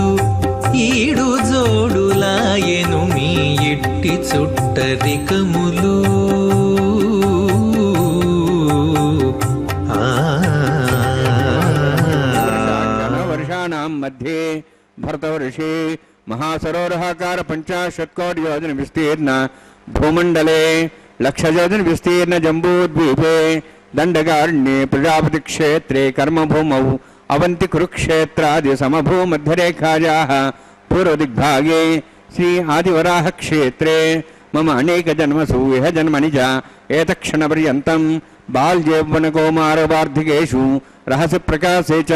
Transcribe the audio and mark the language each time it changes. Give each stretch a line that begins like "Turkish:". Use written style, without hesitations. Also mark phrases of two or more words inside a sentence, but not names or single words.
Telugu: ఈడు జోడులాయెను మీ ఇట్టి చుట్టరికములు.
Sanskrit: వర్షాణం మధ్యే భరతవర్షే महासरोवरहाकार 50 कोटि योजन विस्तीर्ण भूमंडले 1,00,000 योजन विस्तीर्ण जम्बूद्वीपे दंडकारण्ये प्रजापति क्षेत्रे कर्मभूमौ अवंति कुरुक्षेत्रादि समभूमध्यरेखायाः पूर्वदिग्भागे श्री आदिवराह क्षेत्रे मम अनेक जन्मसु इह जन्मनि च एतक्षणपर्यन्तं बाल्यौवनकौमारवार्धिकेषु रहस्य प्रकाशे च